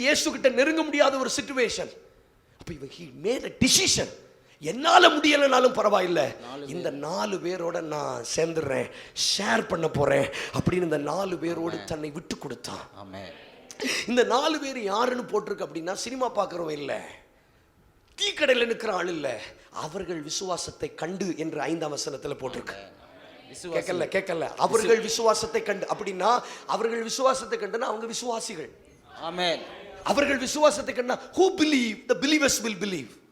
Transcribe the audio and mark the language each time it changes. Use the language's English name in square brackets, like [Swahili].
[Tamil] இயேசு கிட்ட நெருங்க முடியாத ஒரு சிச்சுவேஷன். அப்ப இவன் [English] he made a decision. [Tamil] என்னால முடியலனாலும் பரவாயில்லை, இந்த 4 பேரோட நான் சேர்ந்துடுறேன், ஷேர் பண்ண போறேன் அப்படின்னு இந்த 4 பேரோடு தன்னை விட்டு கொடுத்தான். இந்த 4 பேர் யாருன்னு போட்டிருக்கு அப்படின்னா, சினிமா பார்க்கிறவன் இல்லை, டீ கடையில் நிற்கிற ஆள் இல்லை, அவர்கள் விசுவாசத்தை கண்டு என்று 5ஆம் வசனத்துல போட்டிருக்கு. கேட்கல அவர்கள் விசுவாசத்தை கண்டு அப்படின்னா, அவர்கள் விசுவாசத்தை கண்டுனா அவங்க விசுவாசிகள். ஆமென். அவர்கள் விசுவாசத்தை கண்டா [English] who believe the believers will believe.